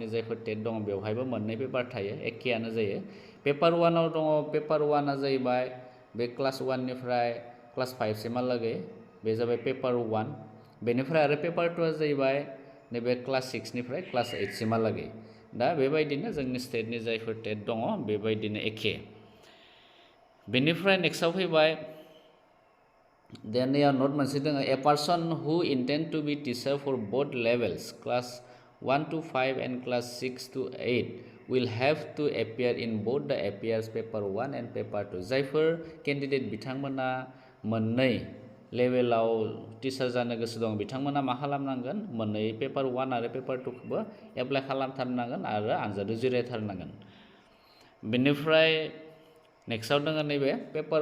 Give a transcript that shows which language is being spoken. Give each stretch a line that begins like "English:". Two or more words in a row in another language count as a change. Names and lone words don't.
Bodo: जायफोर टेट दङ बेवहायबो मोननै पेपार थायो एखेयानो जायो पेपार 1आव दङ पेपार 1आ जाहैबाय बे क्लास 1 निफ्राय क्लास 5 सिमहालागै बे जाबाय पेपार 1 बेनिफ्राय आरो पेपार 2आ जाहैबाय नैबे क्लास 6 निफ्राय क्लास 8 सिमहालागै दा बेबायदिनो जोंनि स्टेटनि जायफोर टेट दङ बेबायदिनो एखे बेनिफ्राय नेक्स्टआव फैबाय देन याव नोट मोनसे दङ
English: a person who intend to be teacher for both levels class 1 to 5 and class 6 to 8 will have to appear in both the appears paper 1 and paper 2 जायफोर
Bodo: केन्डिडेट बिथांमोना मोननै लेभेलाव टिचार जानो गोसो दं बिथांमोना मा खालामनांगोन मोननै पेपार 1 आरो पेपार 2 खौबो एप्लाइ खालामथारनांगोन आरो आनजादाव जिरायथारनांगोन बेनिफ्राय नेक्स्टआव दङ नैबे पेपार